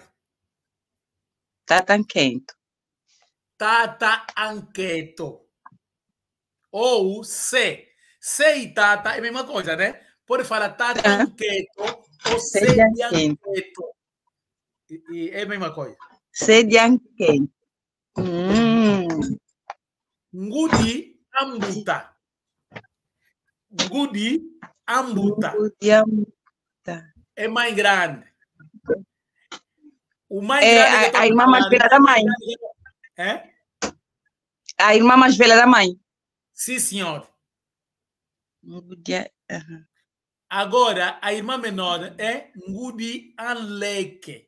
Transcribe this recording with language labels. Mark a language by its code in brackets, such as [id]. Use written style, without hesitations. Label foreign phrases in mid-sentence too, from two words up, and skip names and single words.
[kg] Tata Anqueto. Tata Anqueto. [pt] Ou se. Se e tata é a mesma coisa, né? Pode falar [kg] tata Anqueto [pt] ou Sedianqueto. É a mesma coisa. [kg] Sedianqueto. Ngudi Ambuta. Ngudi Ambuta. [pt] É mais grande. O mais grande a irmã mais velha da mãe. É? A irmã mais velha da mãe. Sim, senhor. Agora, a irmã menor é [kg] Ngudi Anleke.